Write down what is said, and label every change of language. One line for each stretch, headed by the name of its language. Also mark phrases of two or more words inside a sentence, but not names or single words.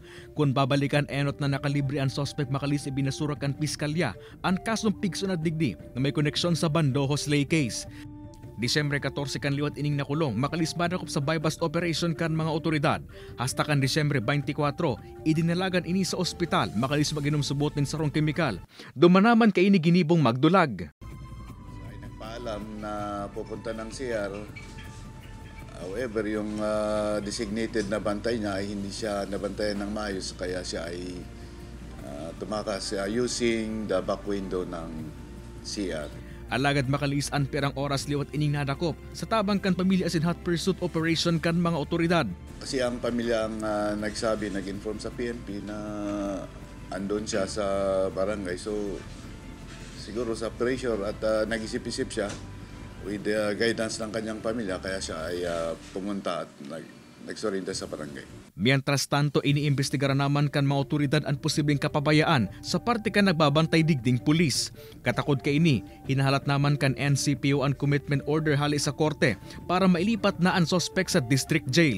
Bikol: Kung babalikan enot na nakalibre ang sospek makalis ibinasura kan piskalya ang kasong pigso na digdi na may koneksyon sa Bandoho slay case. Disyembre 14 kan liwat ining nakulong, makalis badakop sa
English: bypass operation
Bikol: kan mga otoridad. Hasta kan Disyembre 24, idinalagan ini sa ospital, makalis mag-inom subot ng sarong kemikal. Dumanaman kay ini ginibong magdulag.
Filipino: Ay nagpaalam na pupunta ng CR. However, yung designated na bantay niya ay hindi siya nabantayan ng maayos, kaya siya ay tumakas
English: using the back window
Filipino: ng CR.
Bikol: Alagad makalis ang perang oras liwat ining nadakop sa tabang kan pamilya asin
English: hot pursuit operation
Bikol: kan mga otoridad.
Filipino: Kasi ang pamilya ang nagsabi, nag-inform sa PNP na andun siya sa barangay. So siguro sa pressure at nag-isip-isip siya
English: with the guidance
Filipino: ng kanyang pamilya, kaya siya ay pumunta at nagsurrender sa barangay.
Spanish: Mientras tanto,
Bikol: iniimbestigaran naman kan mga otoridad ang posibleng kapabayaan sa parte kan nagbabantay digding pulis. Katakod ka ini, hinahalat naman kan NCPO ang
English: commitment order
Bikol: hali sa korte para mailipat na ang sospek sa
English: district jail.